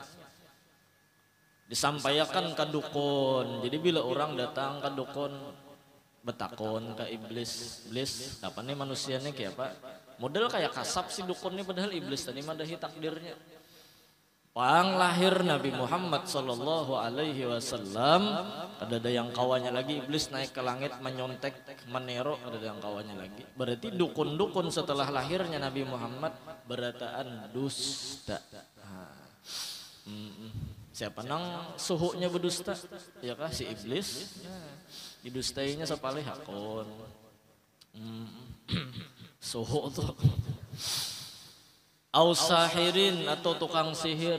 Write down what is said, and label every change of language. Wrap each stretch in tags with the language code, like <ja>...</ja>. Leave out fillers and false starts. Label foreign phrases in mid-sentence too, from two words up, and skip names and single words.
<bjn>Disampaikan ke dukun. Jadi bila orang datang ke dukun betakon ke iblis, apa nih manusianya kayak apa? Model kayak kasap si dukun ini padahal iblis tadi madahi takdirnya. Pang lahir Nabi Muhammad</bjn> <ar>صلى الله عليه وسلم,</ar> <bjn>ada yang kawannya lagi iblis naik ke langit menyontek, menerok, ada yang kawannya lagi. Berarti dukun-dukun setelah lahirnya Nabi Muhammad berataan dusta. Siapa nang suhunya berdusta? Ya kah si iblis? Didustainya sepalih hakon. Suhu tuh. Ausahirin atau tukang sihir.</bjn>